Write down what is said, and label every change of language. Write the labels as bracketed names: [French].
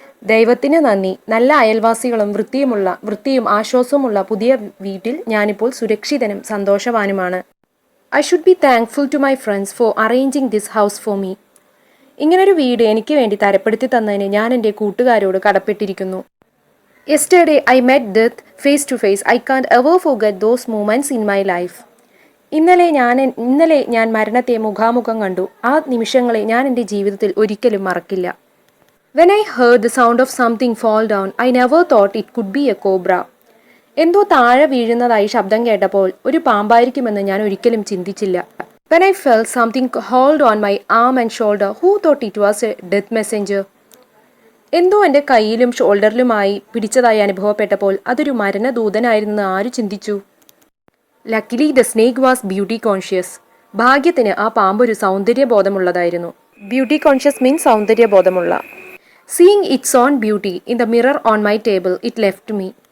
[Malayalam] ദൈവത്തിന് നന്ദി, നല്ല അയൽവാസികളും വൃത്തിയും ആശ്വാസവുമുള്ള പുതിയ വീട്ടിൽ ഞാനിപ്പോൾ സുരക്ഷിതനും സന്തോഷവാനുമാണ്. [English] I should be thankful to my friends for arranging this house for me. [Malayalam] ഇങ്ങനൊരു വീട് എനിക്ക് വേണ്ടി തരപ്പെടുത്തി തന്നതിന് ഞാൻ എൻ്റെ കൂട്ടുകാരോട് കടപ്പെട്ടിരിക്കുന്നു. [English] Yesterday I met death face to face. I can't ever forget those moments in my life. [Malayalam] ഇന്നലെ ഞാൻ മരണത്തെ മുഖാമുഖം കണ്ടു. ആ നിമിഷങ്ങളെ ഞാൻ എൻ്റെ ജീവിതത്തിൽ ഒരിക്കലും മറക്കില്ല. [English] When I heard the sound of something fall down, I never thought it could be a cobra. [Malayalam] എന്തോ താഴെ വീഴുന്നതായി ശബ്ദം കേട്ടപ്പോൾ ഒരു പാമ്പായിരിക്കുമെന്ന് ഞാൻ ഒരിക്കലും ചിന്തിച്ചില്ല. [English] When I felt something hold on my arm and shoulder, who thought it was a death messenger? [Malayalam] എന്തോ എൻ്റെ കയ്യിലും ഷോൾഡറിലുമായി പിടിച്ചതായി അനുഭവപ്പെട്ടപ്പോൾ അതൊരു മരണദൂതനായിരുന്നെന്ന് ആര് ചിന്തിച്ചു? [English] Luckily the snake was beauty conscious. [Malayalam] ഭാഗ്യത്തിന് ആ പാമ്പ് ഒരു സൗന്ദര്യബോധമുള്ളതായിരുന്നു. [English] Beauty conscious means സൗന്ദര്യബോധമുള്ള. Seeing its own beauty in the mirror on my table, it left me.